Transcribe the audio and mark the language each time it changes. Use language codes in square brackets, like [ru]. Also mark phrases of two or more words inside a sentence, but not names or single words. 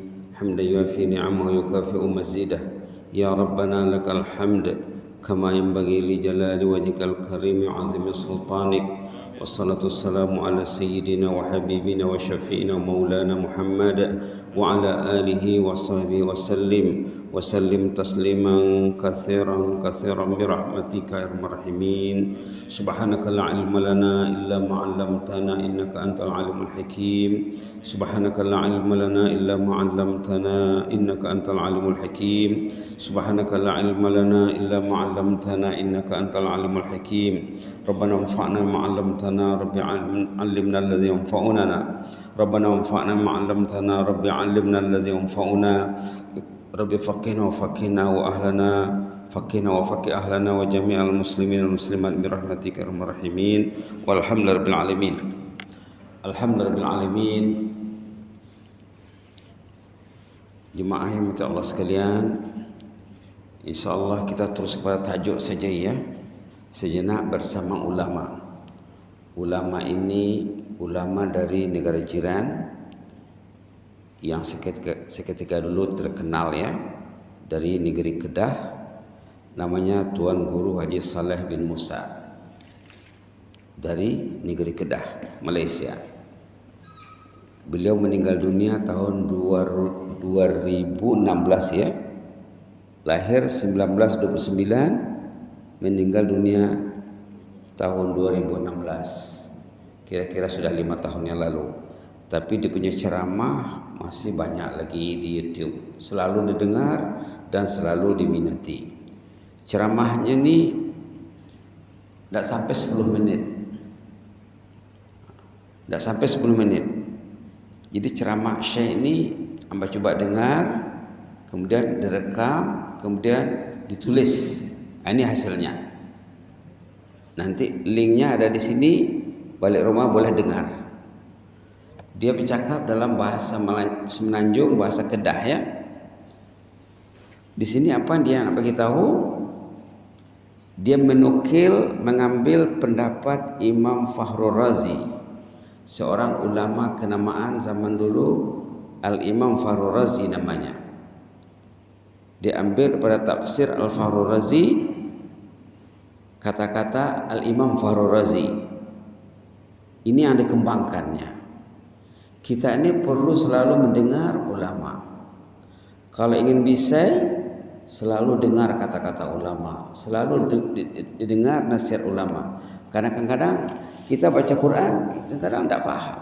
[ar] حمدا يوافي نعمه ويكافئ مزيده يا ربنا لك الحمد كما ينبغي لجلال وجهك الكريم وعظيم سلطانك. والصلاة والسلام على سيدنا وحبيبنا وشفيعنا مولانا محمد وعلى آله وصحبه وسلم تسليما كثيرا برحمتك يا أرحم الراحمين. سبحانك لا علم لنا إلا ما علمتنا إنك أنت العليم الحكيم. سبحانك لا علم لنا إلا ما علمتنا إنك أنت العليم الحكيم. سبحانك لا علم لنا إلا ما علمتنا إنك أنت العليم الحكيم. ربنا انفعنا ما علمتنا ربي علمنا الذي ينفعنا. ربنا انفعنا ما علمتنا ربي علمنا الذي ينفعنا. ربي فقهنا وفقهنا وأهلنا فقهنا وفقه أهلنا وجميع المسلمين والمسلمات برحمتك يا أرحم الراحمين. والحمد لله العالمين الحمد لله العالمين. [id] Jemaah yang mati Allah sekalian, insyaallah kita terus kepada tajuk saja ya. Sejenak bersama ulama. Ulama ini ulama dari negara jiran yang seketika dulu terkenal ya, dari negeri Kedah, namanya Tuan Guru Haji Saleh bin Musa dari negeri Kedah, Malaysia. Beliau meninggal dunia tahun 2016 ya, lahir 1929, meninggal dunia tahun 2016, kira-kira sudah 5 tahun yang lalu. Tapi dia punya ceramah masih banyak lagi di YouTube, selalu didengar dan selalu diminati. Ceramahnya ini tidak sampai 10 menit, tidak sampai 10 menit. Jadi ceramah Syekh ini hamba coba dengar, kemudian direkam, kemudian ditulis. Ini hasilnya. Nanti linknya ada di sini, balik rumah boleh dengar. Dia bercakap dalam bahasa Semenanjung, bahasa Kedah ya. Di sini apa dia nak bagi tahu? Dia mengambil pendapat Imam Fakhrul Razi, seorang ulama kenamaan zaman dulu, Al-Imam Fakhrul Razi namanya. Dia ambil pada tafsir Al-Fakhrul Razi kata-kata Al-Imam Fakhrul Razi. Ini yang dikembangkannya. Kita ini perlu selalu mendengar ulama. Kalau ingin bisa, selalu dengar kata-kata ulama, selalu didengar nasihat ulama. Karena kadang-kadang kita baca Quran, kadang-kadang tidak faham.